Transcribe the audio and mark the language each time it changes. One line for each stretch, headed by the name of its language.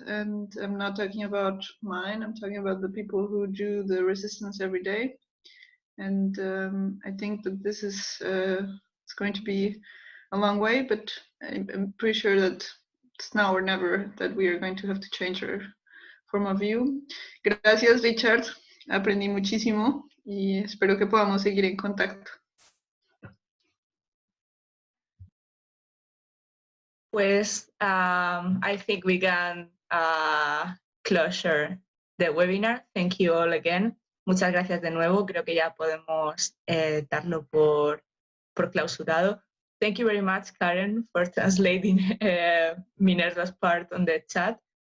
English: And I'm not talking about mine, I'm talking about the people who do the resistance every day. And I think that this is it's going to be a long way, but I'm pretty sure that it's now or never that we are going to have to change our form of view.
Spanish: Gracias, Richard. Aprendí muchísimo y espero que podamos seguir en contacto.
English: Pues I think we can closure the webinar. Thank you all again.
Spanish: Muchas gracias de nuevo. Creo que ya podemos darlo por clausurado.
English: Thank you very much, Karen, for translating Minerva's part on the chat.